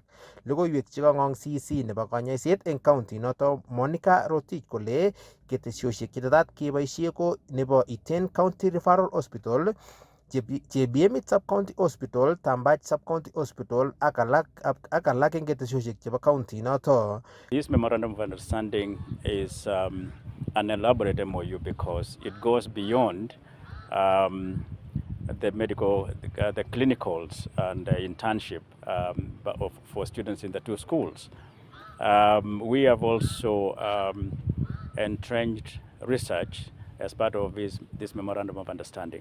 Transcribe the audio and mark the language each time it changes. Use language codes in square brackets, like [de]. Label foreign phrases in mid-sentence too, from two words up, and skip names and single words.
[kln] Logoiwek chekang'ong CC nebo konyoiset eng county noto Monica Rotich kole ketesiosiek chetetat keboisie ko nebo Iten County Referral Hospital, Chebiemit Sub-County Hospital, Tambach Sub-County Hospital ak alak eng ketesiosiek chebo county noto. [en] This memorandum of understanding is an elaborate MOU because it goes beyond the medical, the clinicals and the internship for students in the two schools. We have also entrenched research as part of this memorandum of understanding.